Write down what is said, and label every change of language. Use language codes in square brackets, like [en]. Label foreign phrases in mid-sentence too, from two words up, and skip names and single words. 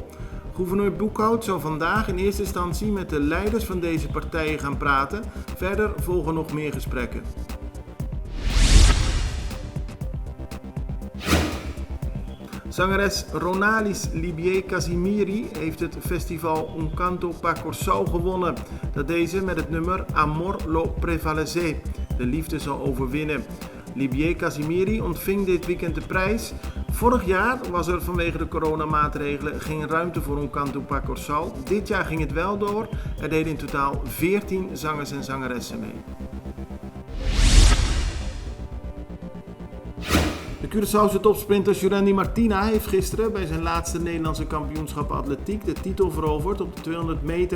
[nl] Gouverneur Boekhout zou vandaag in eerste instantie met de leiders van deze partijen gaan praten. Verder volgen nog meer gesprekken. Zangeres Ronalis Libier Casimiri heeft het festival Un Canto pa Corsau gewonnen. Dat deed ze met het nummer Amor lo prevalecer. De liefde zal overwinnen. Libier Casimiri ontving dit weekend de prijs. Vorig jaar was er vanwege de coronamaatregelen geen ruimte voor Un Canto pa Corsau. Dit jaar ging het wel door. Er deden in totaal 14 zangers en zangeressen mee. De Curaçaose topsprinter Jurandy Martina heeft gisteren bij zijn laatste Nederlandse kampioenschap atletiek de titel veroverd op de 200 meter.